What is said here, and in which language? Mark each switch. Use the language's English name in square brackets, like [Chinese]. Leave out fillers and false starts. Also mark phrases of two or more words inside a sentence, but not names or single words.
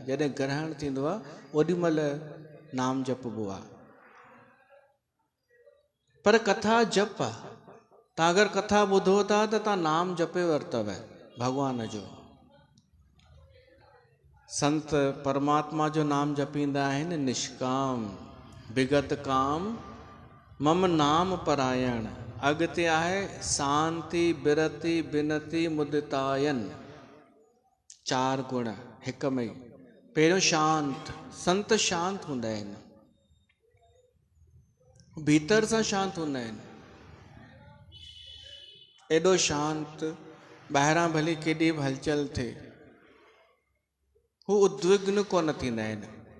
[Sindhi] जॾहिं ग्रहण थींदो आहे ओॾीमहिल नाम जपबो आहे, पर कथा जप आहे। तव्हां अगरि कथा ॿुधो था त तव्हां नाम जपे वरितव भॻवान जो। संत परमात्मा जो नाम जपींदा आहिनि निष्काम। [Awadhi] विगत काम मम नाम परायण। [Sindhi] अॻिते आहे [Awadhi] शांति बिरति बिनती मुदितायन। [Sindhi] 4 गुण हिक में ई। पहिरियों शांत, संत शांत हूंदा आहिनि, भीतर सां शांत हूंदा आहिनि। एॾो शांत, ॿाहिरां भली केॾी बि हलचल थिए, हू उद्विग्न कोन थींदा आहिनि।